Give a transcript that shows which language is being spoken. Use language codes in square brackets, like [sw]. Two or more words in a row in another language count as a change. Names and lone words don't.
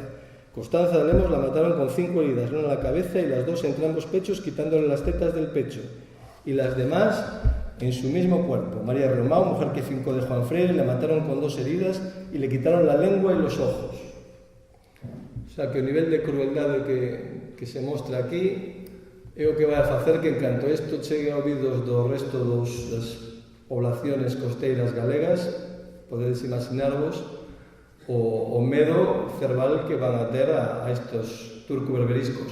[es] Constanza de Lemos la mataron con 5 heridas, una en la cabeza y las 2 entre ambos pechos, quitándole las tetas del pecho. Y las demás en su mismo cuerpo. María Romao, mujer que fincó de Juan Freire, la mataron con 2 heridas y le quitaron la lengua e los ojos. [gl] O sea, que o nivel de crueldade que se mostra aquí é o que vai a facer que, en canto isto chegue a ouvidos do resto das poblaciones costeiras galegas, podedes imaginarvos o medo cerval que van a ter a estos turco-berberiscos.